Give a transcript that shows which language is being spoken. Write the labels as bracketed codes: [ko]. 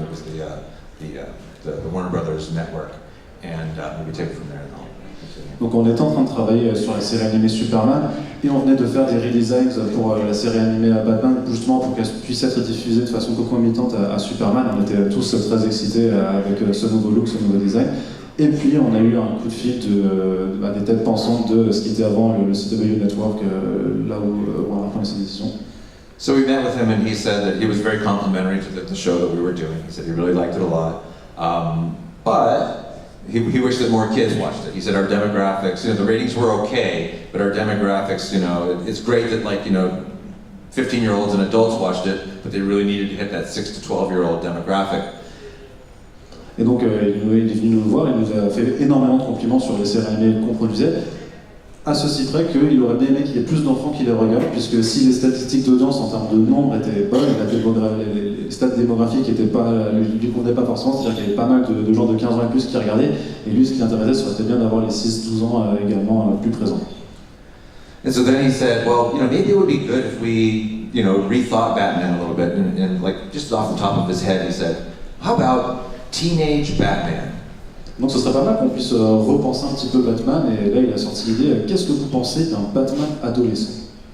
[en] It was the Warner Brothers network, and maybe take it from there. [fr] Donc on était en train de travailler sur la série animée Superman et on venait de faire des redesigns pour la série animée Batman, justement pour qu'elle puisse être diffusée de façon concomitante à Superman. On était tous très excités avec ce nouveau look, ce nouveau design. Et puis on a eu un coup de fil des têtes pensantes de ce qui était avant le CW Network, là où on a pris ses décisions. [en] So we met with him and he said that he was very complimentary to the show that we were doing. He said he really liked it a lot. But he wished that more kids watched it. He said our demographics, the ratings were okay, but our demographics, it's great that 15-year-olds and adults watched it, but they really needed to hit that 6 to 12-year-old demographic. [fr] Et donc il est venu nous voir, il nous a fait énormément de compliments sur les séries animées qu'on produisait, à ceci près qu'il aurait bien aimé qu'il y ait plus d'enfants qui les regardent, puisque si les statistiques d'audience en termes de nombre étaient bonnes, les stats démographiques lui convenaient pas forcément, c'est-à-dire qu'il y avait pas mal de gens de 15 ans et plus qui regardaient, et lui ce qui l'intéressait, c'était bien d'avoir les 6-12 ans également plus présents. [en] And so then he said, well, maybe it would be good if we, rethought Batman a little bit, and just off the top of his head, he said, how about Teenage Batman? [fr] Donc ce serait pas mal qu'on puisse repenser un petit peu Batman, et là il a sorti l'idée, qu'est-ce que vous pensez d'un Batman adolescent?